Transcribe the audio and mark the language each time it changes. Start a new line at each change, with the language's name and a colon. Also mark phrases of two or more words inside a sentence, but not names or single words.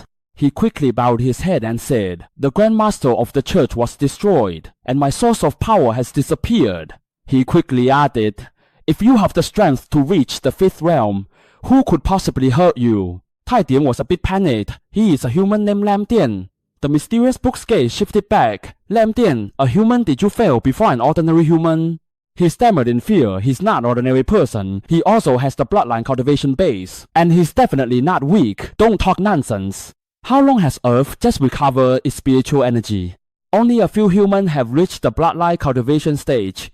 English: He quickly bowed his head and said, The Grand Master of the church was destroyed, and my source of power has disappeared. He quickly added, If you have the strength to reach the 5th realm, who could possibly hurt you? Tai Diem was a bit panicked. He is a human named Lam Tian. The mysterious book's gaze shifted back. Lam Tian, a human, did you fail before an ordinary human? He stammered in fear. He's not an ordinary person. He also has the bloodline cultivation base. And he's definitely not weak. Don't talk nonsense. How long has Earth just recovered its spiritual energy? Only a few humans have reached the bloodline cultivation stage.